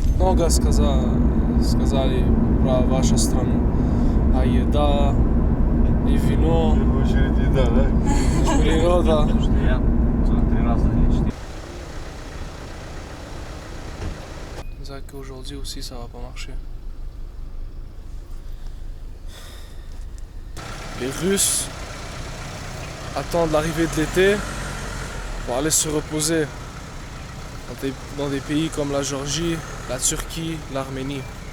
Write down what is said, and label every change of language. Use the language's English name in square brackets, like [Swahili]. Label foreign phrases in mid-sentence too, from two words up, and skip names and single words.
[Russian] много сказали про вашу страну. А еда, и вино, природа. [French] C'est qu'aujourd'hui aussi ça va pas marcher. Les Russes attendent l'arrivée de l'été pour aller se reposer dans des pays comme la Géorgie, la Turquie, l'Arménie.